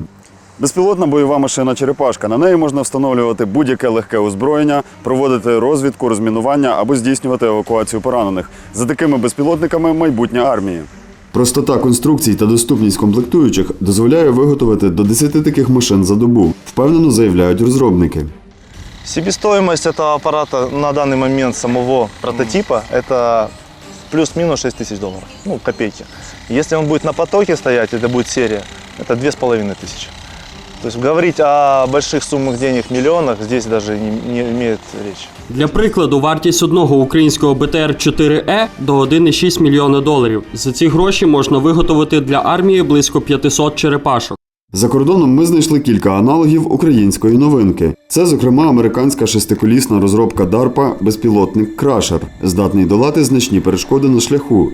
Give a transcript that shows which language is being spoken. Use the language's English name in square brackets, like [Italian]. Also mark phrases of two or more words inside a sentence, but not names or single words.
[Ukrainian] Безпілотна бойова машина «Черепашка». На неї можна встановлювати будь-яке легке озброєння, проводити розвідку, розмінування або здійснювати евакуацію поранених. За такими безпілотниками майбутнє армії. Простота конструкцій та доступність комплектуючих дозволяє виготовити до 10 таких машин за добу, впевнено заявляють розробники. [Russian] Себестоимость этого аппарата на данный момент самого прототипа – это плюс-минус $6 000, ну, копейки. Если он будет на потоке стоять, это будет серия, это 2500. То есть говорить о больших суммах денег, миллионах, здесь даже не имеет речи. [Ukrainian] Для прикладу, вартість одного українського БТР-4Е до 1,6 мільйона доларів. За ці гроші можна виготовити для армії близько 500 черепашок. За кордоном ми знайшли кілька аналогів української новинки. Це, зокрема, американська шестиколісна розробка DARPA безпілотник Крашер, здатний долати значні перешкоди на шляху.